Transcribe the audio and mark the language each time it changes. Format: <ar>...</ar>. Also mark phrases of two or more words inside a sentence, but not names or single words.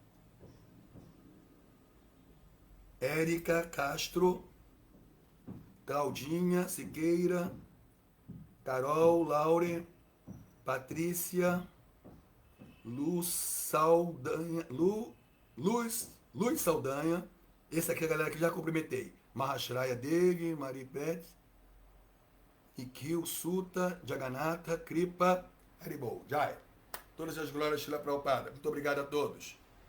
<pt>Érica Castro, Claudinha Siqueira, Carol Laure, Patrícia, Luz Saldanha, Luz Saldanha, esse aqui é a galera que já cumprimentei. Mahashraya Devi, Maripet, Ikil, Suta, Jagannatha, Kripa, Haribol, Jai. Todas as glórias, Shila Prabhupada. Muito obrigado a todos.</pt>